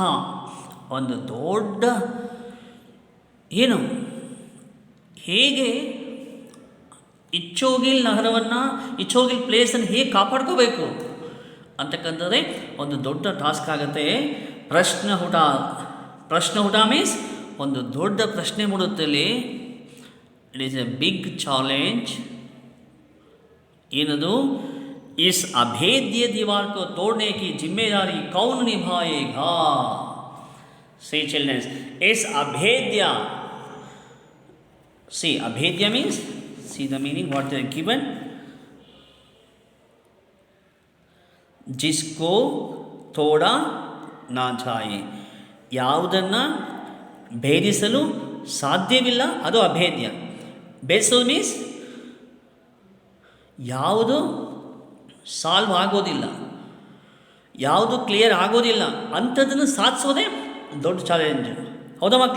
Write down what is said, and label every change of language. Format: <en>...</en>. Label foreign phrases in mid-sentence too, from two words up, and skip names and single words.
<kn>ಒಂದು ದೊಡ್ಡ ಏನು, ಹೇಗೆ ಇಚ್ಛೋಗಿಲ್ ನಗರವನ್ನು, ಇಚ್ಛೋಗಿಲ್ ಪ್ಲೇಸನ್ನು ಹೇಗೆ ಕಾಪಾಡ್ಕೋಬೇಕು ಅಂತಕ್ಕಂಥದ್ದೇ ಒಂದು ದೊಡ್ಡ ಟಾಸ್ಕ್ ಆಗುತ್ತೆ. ಪ್ರಶ್ನ ಹುಟ ಮೀನ್ಸ್ ಒಂದು ದೊಡ್ಡ ಪ್ರಶ್ನೆ ಮೂಡುತ್ತೆ ಇಲ್ಲಿ.</kn> <en>it is a big challenge. ಏನದು?</en> <hi>इस अभेद्य दीवार को तोड़ने की जिम्मेदारी कौन निभाएगा?</hi> <en>See children,</en> <hi>इस अभेद्य,</hi> <en>see अभेद्य means, see the meaning what they are given.</en> <hi>जिसको तोड़ा ना जाए,</hi> <kn>ಯಾವುದನ್ನು ಭೇದಿಸಲು ಸಾಧ್ಯವಿಲ್ಲ ಅದು ಅಭೇದ್ಯ. ಭೇದಿಸೋದು ಮೀನ್ಸ್ ಯಾವುದು ಸಾಲ್ವ್ ಆಗೋದಿಲ್ಲ, ಯಾವುದು ಕ್ಲಿಯರ್ ಆಗೋದಿಲ್ಲ ಅಂಥದ್ದನ್ನು ಸಾಧಿಸೋದೇ ದೊಡ್ಡ ಚಾಲೆಂಜ್, ಹೌದಾ ಮಕ್ಕಳೇ?</kn>